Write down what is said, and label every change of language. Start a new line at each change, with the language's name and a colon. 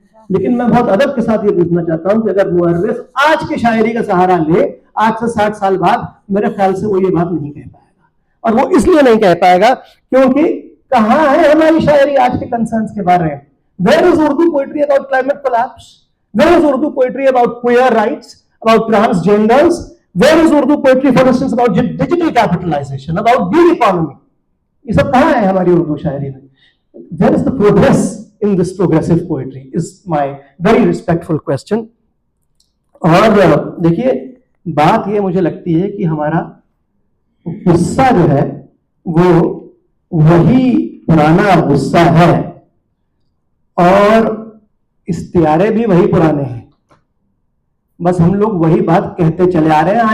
Urdu: لیکن میں بہت ادب کے ساتھ یہ پوچھنا چاہتا ہوں کہ اگر مورخ آج کی شاعری کا سہارا لے, آج سے 60 سال بعد, میرے خیال سے وہ یہ بات نہیں کہہ پائے گا. اور وہ اس لیے نہیں کہہ پائے گا کیونکہ کہاں ہے ہماری شاعری آج کے کنسرنس کے بارے میں؟
English: Where is Urdu poetry about climate collapse? Where is Urdu poetry about queer rights, about transgenders? Where is Urdu poetry, for instance, about digital capitalization, about gig economy?
Urdu: یہ سب کہاں ہے ہماری اردو شاعری میں؟
English: Where is the progress in this progressive poetry is my very respectful question.
Urdu: اور دیکھیے بات یہ مجھے لگتی ہے کہ ہمارا غصہ جو ہے وہ وہی پرانا غصہ ہے اور استعارے بھی وہی پرانے ہیں, بس ہم لوگ وہی بات کہتے چلے آ رہے ہیں.